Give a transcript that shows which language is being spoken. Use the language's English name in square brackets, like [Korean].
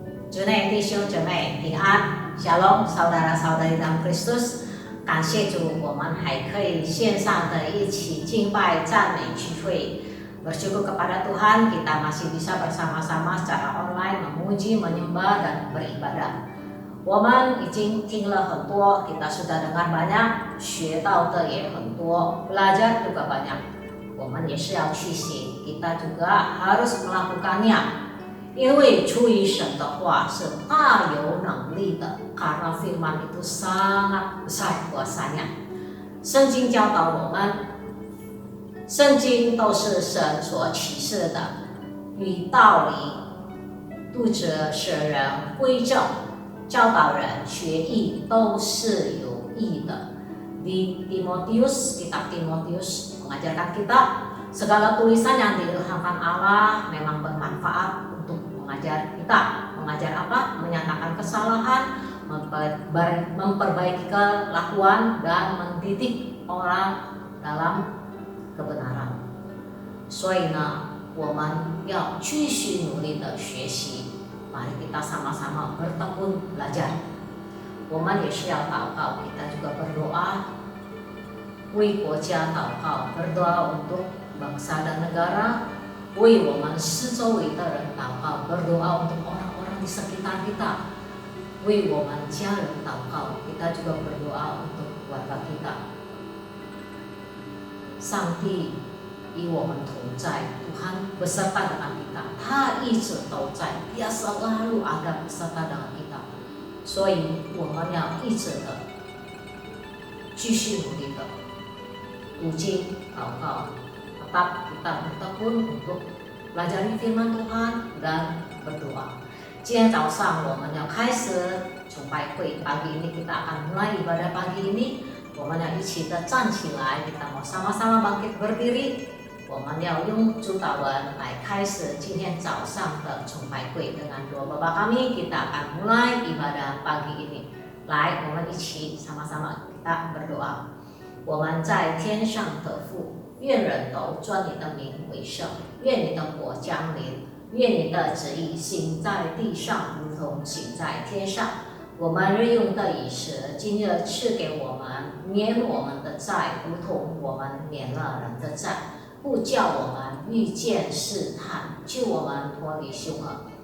[Chinese] 主内弟兄姐妹平安， [Indonesian] Shalom， saudara-saudari dalam Kristus， [Chinese] 感谢主，我们还可以线上的一起敬拜赞美聚会。 [Indonesian] Bersyukur kepada Tuhan, kita masih bisa bersama-sama secara online memuji, menyembah dan beribadah. [Chinese] 我们已经听了很多， [Indonesian] kita sudah dengar banyak， [Chinese] 学到的也很多， [Indonesian] belajar juga banyak。 [Chinese] 我们也是要去行， [Indonesian] kita juga harus melakukannya。 [Chinese] 因为出于神的话是大有能力的， [Indonesian] karena firman itu sangat besar kuasanya。 [Chinese] 圣经教导我们， 圣经都是神所启示的， 与道理， 读者使人归正， 教导人学义都是有益的。 [Indonesian] Di Timotius, kitab Timotius mengajarkan kita segala tulisan yang diilhamkan Allah memang bermanfaat untuk mengajar kita. Mengajar apa? Menyatakan kesalahan, memperbaiki kelakuan dan mendidik orang dalam kebenaran. [Chinese] 所以呢，我们要继续努力的学习。 [Indonesian] Mari kita sama-sama bertekun belajar. [Chinese] 我们也是要祷告， [Indonesian] kita juga berdoa， [Chinese] 为国家祷告， [Indonesian] berdoa untuk bangsa dan negara， [Chinese] 为我们四周围的人祷告， [Indonesian] berdoa untuk orang-orang di sekitar kita， [Chinese] 为我们家人祷告， [Indonesian] kita juga berdoa untuk keluarga kita。 [Chinese] 上帝与我们同在， [Indonesian] Tuhan beserta dengan kita， [Chinese] 他一直都在， [Indonesian] dia selalu ada beserta dengan kita。 [Chinese] 所以我们要一直的继续努力的读经祷告， [Indonesian] tetap kita bertekun untuk belajar firman Tuhan dan berdoa。 [Chinese] 今天早上我们要开始崇拜会， [Indonesian] pagi ini kita akan mulai ibadah pagi ini。 [Chinese] 我们要一起的站起来， [Indonesian] kita mau sama-sama bangkit berdiri。 [Chinese] 我们要用主祷文来开始今天早上的崇拜会。 [Indonesian] Dengan doa Bapa kami, kita akan mulai ibadah pagi ini。 [Chinese] 来，我们一起 [Indonesian] sama-sama kita berdoa。 [Chinese] 我们在天上的父， 愿人都尊你的名为圣， 愿你的国降临， 愿你的旨意行在地上， 如同行在天上。我们日用的饮食， 今日赐给我们， 免我们的债， 如同我们免了人的债， 不叫我们遇见试探， 救我们脱离凶恶。